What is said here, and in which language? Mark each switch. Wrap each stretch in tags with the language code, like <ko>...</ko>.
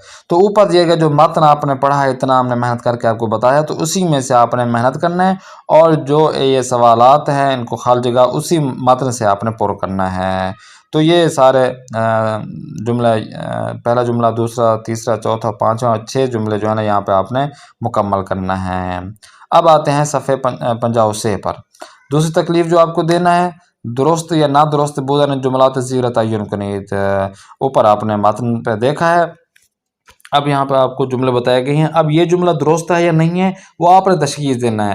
<ur>تو اوپر دیے گئے جو متن آپ نے پڑھا ہے، اتنا ہم نے محنت کر کے آپ کو بتایا، تو اسی میں سے آپ نے محنت کرنا ہے اور جو یہ سوالات ہیں ان کو خالی جگہ اسی متن سے آپ نے پر کرنا ہے. تو یہ سارے جملہ، پہلا جملہ، دوسرا، تیسرا، چوتھا، پانچواں، 6 جملے جو ہے نا یہاں پہ آپ نے مکمل کرنا ہے. اب آتے ہیں صفحے 56 پر. دوسری تکلیف جو آپ کو دینا ہے،</ur> <fa>درست یا نادرست بودن جملات زیر تعین کنید.</fa> <ur>اوپر آپ نے متن پہ دیکھا ہے، اب یہاں پہ آپ کو جملے بتائے گئے ہیں. اب یہ جملہ درست ہے یا نہیں ہے وہ آپ نے تشخیص دینا ہے.</ur>